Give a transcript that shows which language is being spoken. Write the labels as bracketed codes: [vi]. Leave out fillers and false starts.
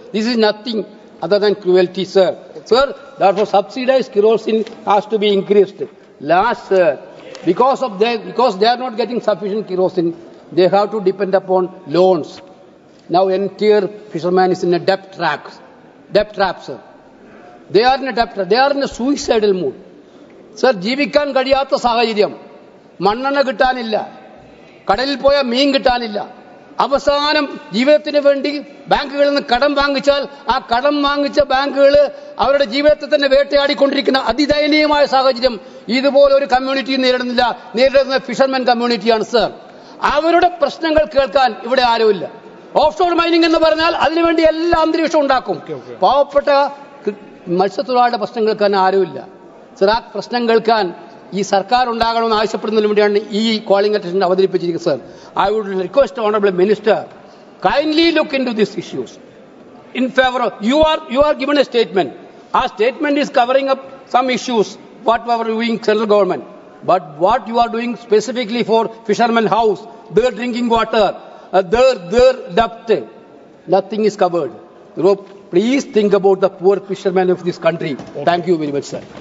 [en] This is nothing other than cruelty, sir. Sir, therefore subsidized kerosene has to be increased. Last, sir, because they are not getting sufficient kerosene, they have to depend upon loans. Now entire fisherman is in a debt trap, sir. They are in a debt trap. They are in a suicidal mood. [ml] Sir, ജീവിക്കാൻ കഴിയാത്ത സാഹചര്യം. മണ്ണെണ്ണ കിട്ടാനില്ല. കടലിൽ പോയ മീൻ കിട്ടാനില്ല. അവസാനം ജീവിതത്തിന് വേണ്ടി ബാങ്കുകളിൽ നിന്ന് കടം വാങ്ങിച്ചാൽ ആ കടം വാങ്ങിച്ച ബാങ്കുകൾ അവരുടെ ജീവിതത്തെ തന്നെ വേട്ടയാടിക്കൊണ്ടിരിക്കുന്ന അതിദയനീയമായ സാഹചര്യം ഇതുപോലെ ഒരു കമ്മ്യൂണിറ്റി നേരിടുന്ന ഫിഷർമെൻ കമ്മ്യൂണിറ്റിയാണ്, സർ. അവരുടെ പ്രശ്നങ്ങൾ കേൾക്കാൻ ഇവിടെ ആരുമില്ല. ഓഫ്ഷോർ മൈനിങ് എന്ന് പറഞ്ഞാൽ അതിനുവേണ്ടി എല്ലാ അന്തരീക്ഷവും ഉണ്ടാക്കും. പാവപ്പെട്ട മത്സ്യത്തൊഴിലാളിയുടെ പ്രശ്നം കേൾക്കാൻ ആരുമില്ല. സർ, ആ പ്രശ്നം കേൾക്കാൻ ഈ സർക്കാർ ഉണ്ടാകണമെന്ന് ആവശ്യപ്പെടുന്നതിന് വേണ്ടിയാണ് ഈ കോളിംഗ് അറ്റൻഷൻ അവതരിപ്പിച്ചിരിക്കുന്നത്, sir. [en] I would request honourable minister, kindly look into these issues. In favor of, you are given a statement. Our statement is covering up some issues, what we are doing central government. But what you are doing specifically for fishermen house, their drinking water, their debt, nothing is covered. Please think about the poor fishermen of this country. Thank you very much, sir.